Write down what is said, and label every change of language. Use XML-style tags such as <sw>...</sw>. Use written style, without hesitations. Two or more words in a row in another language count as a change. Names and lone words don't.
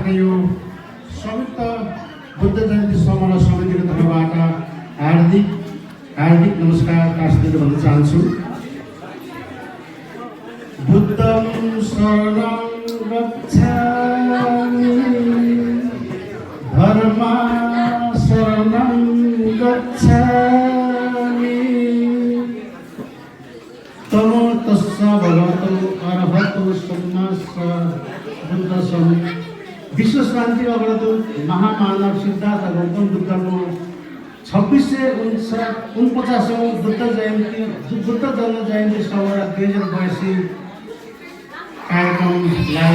<ne>यो संयुक्त बुद्ध जयन्ती समारोह समितिको तर्फबाट हार्दिक नमस्कार कास्दिनु भन्न चाहन्छु।</ne> <pi>बुद्धं शरणं गच्छामि धर्मं शरणं गच्छामि तमो तस्स भगवतो अरहतो सम्मा बुद्धसं।</pi> <ne>विश्व शान्ति अग्रदूत महामानव सिद्धार्थ गौतम बुद्धको 2649औं बुद्ध जन्म जयन्ती समारोह 2082 कार्यक्रमलाई</ne>